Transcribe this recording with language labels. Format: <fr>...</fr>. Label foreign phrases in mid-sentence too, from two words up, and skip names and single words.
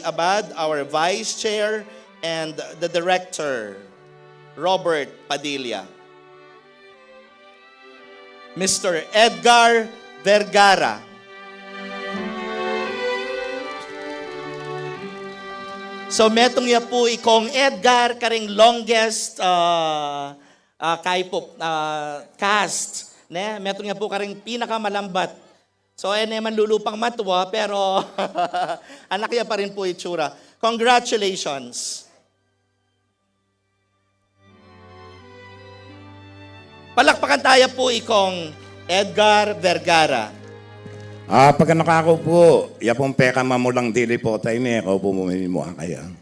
<en>Abad, our Vice Chair, and the Director, Robert Padilla. Mr. Edgar Vergara.</en> <pam>So metong ya po ikong Edgar karing</pam> <en>longest cast,</en> <pam>ne? Metong ya po karing pinakamalambat. So naman lulupang matwa pero anak ya pa rin po itsura.</pam> <en>Congratulations.</en> <tl>Palakpakan tayo po ikong Edgar Vergara.</tl> <pam>Pagka nakako po, yapong peka mamulang dili po tayo niya, ako po mo kaya.</pam>